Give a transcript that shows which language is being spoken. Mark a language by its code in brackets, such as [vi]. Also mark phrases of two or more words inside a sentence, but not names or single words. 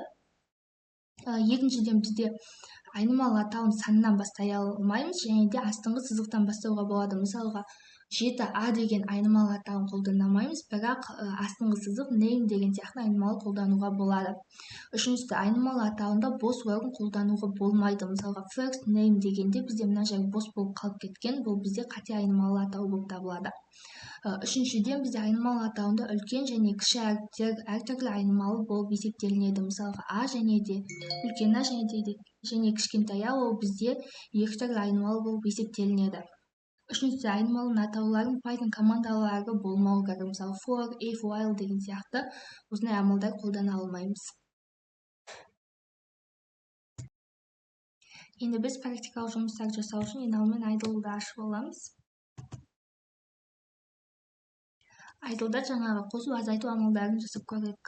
[kk] Екіншіден бізде айнымалы атауын саннан бастай алмаймыз, және де астыңғы сызықтан бастауға болады. Мысалға 7a деген айнымалы атауын қолдана алмаймыз, бірақ астыңғы сызық name деген сияқты айнымалы қолдануға болады. Үшіншісі, айнымалы атауында бос орын қолдануға болмайды. Мысалға [en] first name [kk] дегенде бізде мына жер бос болып қалып кеткен, бұл бізде қате айнымалы атау болып табылады. Үшіншіден, бізде айнымалы атауында үлкен және кіші әріптер әртүрлі айнымалы болып есептелінеді. Мысалға а және де үлкен а және кішкентай а ол бізде екі түрлі айнымалы болып есептелінеді. Үшіншісі, айнымалының атауларын Python командалары болмауы керек. Мысалы [en] for, if, while [kk] деген сияқты осындай амалдар қолдана алмаймыз. Енді біз практикалық жұмыстар жасау үшін ең алдымен idle'ды ашып аламыз. Idle'да жаңағы қосу азайту амалдарын жасап көрейік.